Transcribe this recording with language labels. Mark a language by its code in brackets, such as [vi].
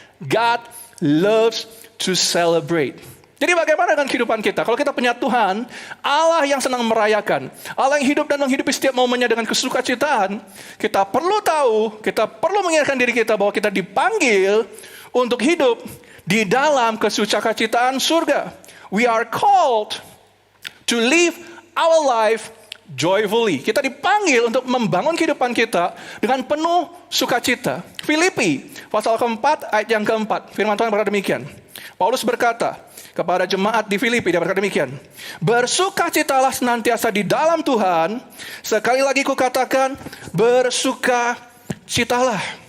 [en] God loves to celebrate. [id] Jadi bagaimana dengan kehidupan kita? Kalau kita punya Tuhan, Allah yang senang merayakan, Allah yang hidup dan menghidupi setiap momennya dengan kesukacitaan, kita perlu tahu, kita perlu mengingatkan diri kita bahwa kita dipanggil untuk hidup di dalam kesukacitaan surga. [en] We are called to live our life joyfully. [id] Kita dipanggil untuk membangun kehidupan kita dengan penuh sukacita. Filipi pasal keempat ayat yang keempat, firman Tuhan berkata demikian. Paulus berkata kepada jemaat di Filipi, dia berkata demikian. Bersukacitalah senantiasa di dalam Tuhan. Sekali lagi kukatakan, bersukacitalah.